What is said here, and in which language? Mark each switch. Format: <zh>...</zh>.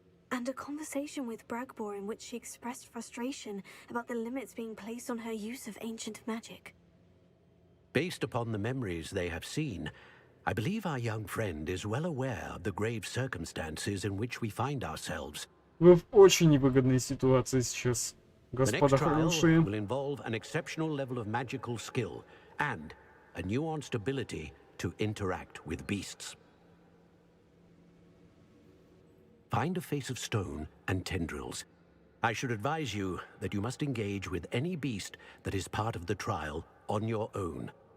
<en>And a conversation with Bragbor in which she expressed frustration about the limits being placed on her use of ancient magic. Based upon the memories they have seen, I believe our young friend is well aware of the grave circumstances in which we find ourselves.</en> <ru>Вы в очень невыгодной ситуации сейчас,</ru> <en>The next</en> <ru>господа</ru> <en>trial</en> <ru>хорошие.</ru> <en>will involve an exceptional level of magical skill and a nuanced ability to interact with beasts. Find a face of stone and tendrils. I should advise you that you must engage with any beast that is part of the trial on your own.</en>